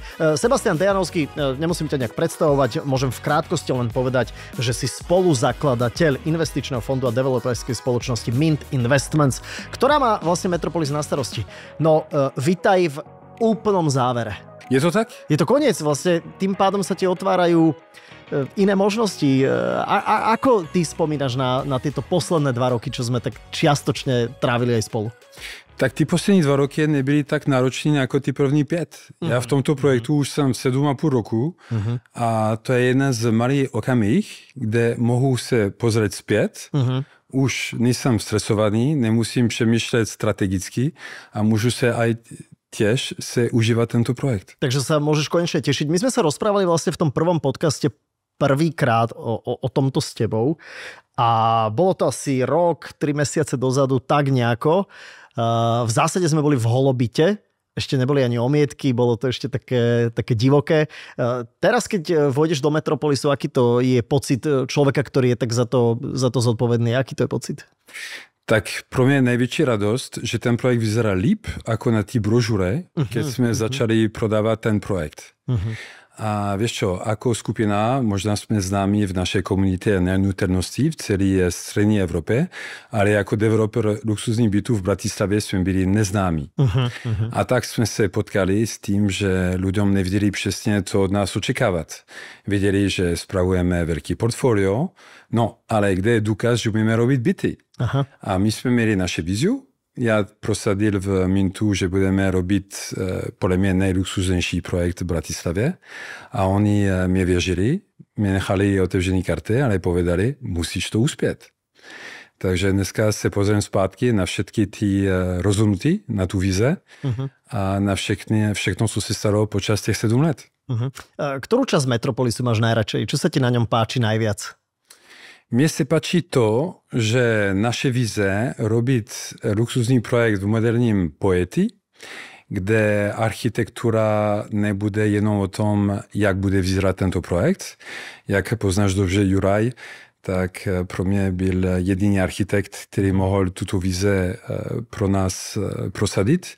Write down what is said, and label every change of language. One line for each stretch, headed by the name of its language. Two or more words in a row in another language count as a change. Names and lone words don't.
Slovak: Sebastian Dejanovský, nemusím ťa nejak predstavovať, môžem v krátkosti len povedať, že si spoluzakladateľ investičného fondu a developerskej spoločnosti Mint Investments, ktorá má vlastne Metropolis na starosti. No, vitaj v úplnom závere. Je to tak? Je to koniec, vlastne tým pádom sa ti otvárajú iné možnosti. Ako ty spomínaš na tieto posledné 2 roky, čo sme tak čiastočne trávili aj spolu?
Czech: Tak ty poslední 2 roky nebyli tak nároční jako ty první 5. Já v tomto projektu už jsem 7,5 roku a to je jeden z malých okamih, kde mohu se pozrieť zpět. Už nejsem stresovaný, nemusím přemýšlet strategicky a můžu se
Slovak: aj tiež
Czech: se užívať tento projekt.
Slovak: Takže sa môžeš konečne tešiť. My sme sa rozprávali vlastne v tom prvom podcaste prvýkrát o tomto s tebou a bolo to asi rok, 3 mesiace dozadu, tak nejako. V zásade sme boli v holobite, ešte neboli ani omietky, bolo to ešte také divoké. Teraz, keď vojdeš do Metropolisu, aký to je pocit človeka, ktorý je tak za to zodpovedný? Aký to je pocit?
Czech: Tak pro mě je největší radost, že ten projekt vyzerá líp ako na té brožure, keď jsme začali prodávat ten projekt.
Slovak: A vieš čo, ako skupina, možná sme známi v našej komunite nehnuteľností
Czech: v celé strední
Slovak: Európe, ale ako developer
Czech: luxusních bytů
Slovak: v Bratislave sme byli neznámi. A tak sme sa potkali s tým, že ľuďom nevedeli presne, co od nás očekávať. Vedeli, že spravujeme veľký portfólio, no ale kde je dôkaz, že budeme robiť byty? A my sme mali naše víziu. Ja prosadil v Mintu, že budeme robiť podľa mňa najluxusnejší projekt v Bratislave a
Czech: oni mi věřili, mi nechali otevřený karty,
Slovak: ale povedali, musíš to uspět.
Czech: Takže dneska se pozriem zpátky na všetky ty rozhodnutí, na tu vize a na všechno, co se stalo počas těch 7 let.
Slovak: Ktorú časť Metropolisu máš najradšej? Čo sa ti na ňom páči najviac? Mne sa páči to, že naše vize robiť luxusný projekt v moderním poeti, kde architektúra nebude
Czech: jenom o tom, jak
Slovak: bude vyzerať tento projekt.
Czech: Jak poznáš dobře Juraj, tak pro mě byl jediný architekt, který mohl tuto vize pro nás prosadit.